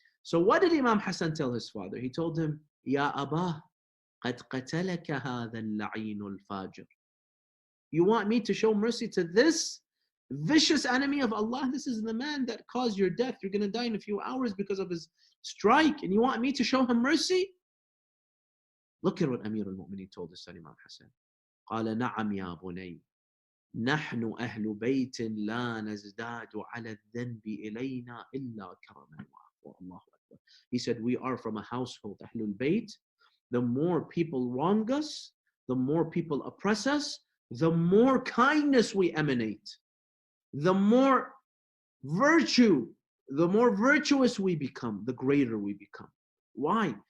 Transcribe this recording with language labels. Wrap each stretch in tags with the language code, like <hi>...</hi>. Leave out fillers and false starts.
<en>So what did Imam Hassan tell his father? He told him, Ya Abah,</en> <ar>قد قتلك هذا اللعين الفاجر.</ar> <en>You want me to show mercy to this vicious enemy of Allah? This is the man that caused your death. You're going to die in a few hours because of his strike, and you want me to show him mercy? Look at what Amir al-Mu'mineen told his son Imam Hassan.</en> <ar>قال نعم يا بني نحن أهل بيت لا نزداد على الذنب إلينا إلا كرما وعفوا. الله أكبر.</ar> <en>He said, we are from a household, Ahlulbayt. The more people wrong us, the more people oppress us, the more kindness we emanate, the more virtue, the more virtuous we become, the greater we become. Why?</en>